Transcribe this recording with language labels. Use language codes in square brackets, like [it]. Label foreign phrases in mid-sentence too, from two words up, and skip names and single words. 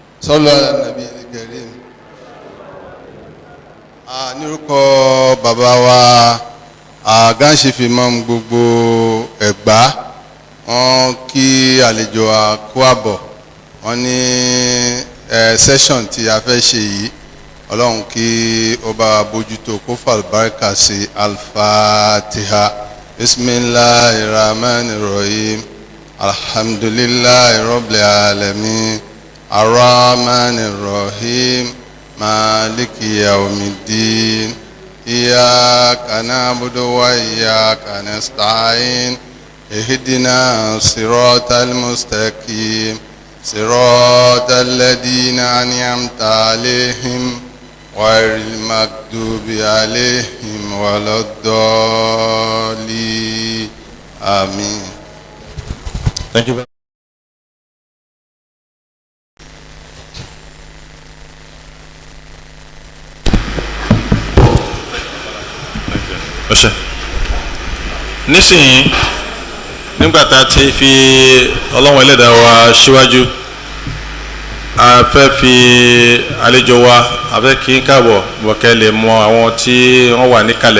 [ar] صلوا على النبي الكريم. [yo] Ní orúkọ bàbá wa Governorship Imam gbogbo Ẹ̀gbá, wọ́n kí àlejò kú àbọ̀. Wọ́n ní session tí a fẹ́ ṣe yìí, Ọlọ́run kí ó bá bójútó kó fàlùbáríkà sí Al-Fatiha. [ar] بسم الله الرحمن الرحيم. الحمد لله رب العالمين. الرحمن الرحيم. مالك يوم الدين. إياك نعبد وإياك نستعين. اهدنا الصراط المستقيم. صراط الذين أنعمت عليهم غير المغضوب عليهم ولا الضالين. Amin. [en] Thank you very much. [yo] Nísìnyí nígbà tá a ti fi Ọlọ́run Ẹlẹ́dàá wa síwájú, a fẹ́ fi àlejò wa a fẹ́ kí n káàbọ̀ bọ̀kẹ́ lè mọ àwọn tí wọ́n wà níkàlẹ̀.